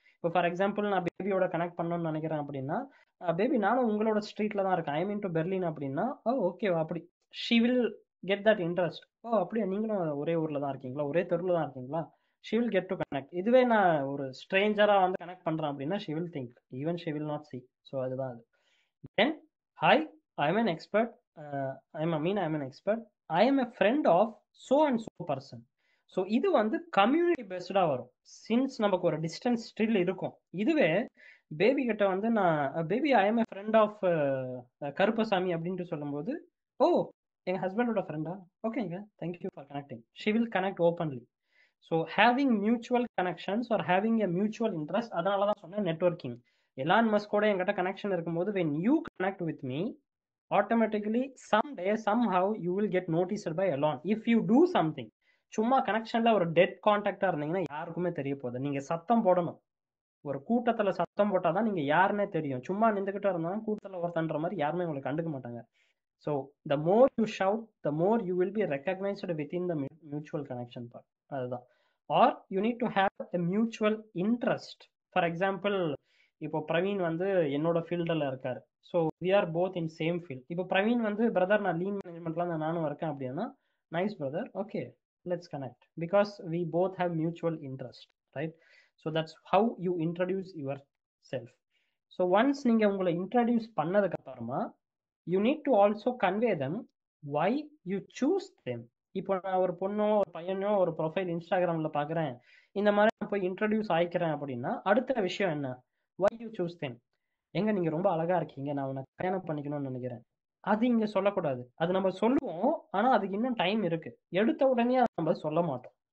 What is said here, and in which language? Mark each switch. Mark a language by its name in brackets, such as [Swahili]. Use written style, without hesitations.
[Tamil] இப்போ for example நான் பேபியோட கனெக்ட் பண்ணணும்னு நினைக்கிறேன் அப்படின்னா, பேபி நானும் உங்களோட ஸ்ட்ரீட்ல தான் இருக்கேன், [English] I mean to Berlin [Tamil] அப்படின்னா, ஓ ஓகேவா, அப்படி [English] She will get that interest. [Tamil] ஓ அப்படியா, நீங்களும் ஒரே ஊர்ல தான் இருக்கீங்களா, ஒரே தெருவில் தான் இருக்கீங்களா, [English] She will get to connect. [Tamil] இதுவே நான் ஒரு ஸ்ட்ரேஞ்சரா வந்து கனெக்ட் பண்றேன் அப்படின்னா [English] She will think, even she will not see. [Tamil] So அதுதான் அது. [English] Then hi, I am an expert, I am an expert, I am a friend of so and so person. [Tamil] So இது வந்து கம்யூனிட்டி பேஸ்டா வரும். சின்ஸ் நமக்கு ஒரு distance still இருக்கும். இதுவே baby கிட்ட வந்து நான் baby [English] I am a friend of [Tamil] Karuppasamy அப்படின்ட்டு சொல்லும்போது, ஓ எங்க ஹஸ்பண்டோட ஃப்ரெண்டா, ஓகேங்க, [English] Thank you for connecting. She will connect openly. So having mutual connections or having a mutual interest, [Tamil] அதனால தான் சொன்னேன் [English] Networking. [Tamil] எலான் மஸ்கோட என்கிட்ட கனெக்ஷன் இருக்கும்போது [English] when you connect with me, automatically someday somehow you will get noticed by Elon if you do something. [Tamil] சும்மா கனெக்ஷன்ல ஒரு dead கான்டாக்டா இருந்தீங்கன்னா யாருக்குமே தெரிய போகுது. நீங்க சத்தம் போடணும். ஒரு கூட்டத்துல சத்தம் போட்டாதான் நீங்க யாருன்னே தெரியும். சும்மா நின்றுகிட்டு இருந்தாலும் கூட்டத்துல ஒருத்தன்ற மாதிரி யாருமே உங்களுக்கு கண்டுக்க மாட்டாங்க. [English] So the more you shout, the more you will be recognized within the mutual connection part. [Tamil] அதுதான். [English] Or you need to have a mutual interest. For example, [Tamil] இப்போ பிரவீன் வந்து என்னோட ஃபீல்டில் இருக்காரு. [English] So we are both in same field. [Tamil] இப்போ பிரவீன் வந்து brother நான் lean மேனேஜ்மெண்ட்லாம் நானும் இருக்கேன் அப்படின்னா, [English] Nice brother, okay let's connect because we both have mutual interest, right? So that's how you introduce yourself. So once [Tamil] நீங்கள் உங்களை இன்ட்ரடியூஸ் பண்ணதுக்கு அப்புறமா [English] you need to also convey them why you choose them. [Tamil] இப்போ நான் ஒரு பொண்ணோ ஒரு பையனோ ஒரு ப்ரொஃபைல் இன்ஸ்டாகிராம்ல பாக்குறேன், இந்த மாதிரி நான் போய் இன்ட்ரடியூஸ் ஆயிக்கிறேன் அப்படின்னா அடுத்த விஷயம் என்ன, [English] why you choose them. [Tamil] எங்க நீங்க ரொம்ப அழகா இருக்கீங்க, நான் உன்னை கல்யாணம் பண்ணிக்கணும்னு நினைக்கிறேன், அது இங்க சொல்லக்கூடாது. அது நம்ம சொல்லுவோம், ஆனா அதுக்கு இன்னும் டைம் இருக்கு. எடுத்த உடனே நம்ம சொல்ல மாட்டோம்.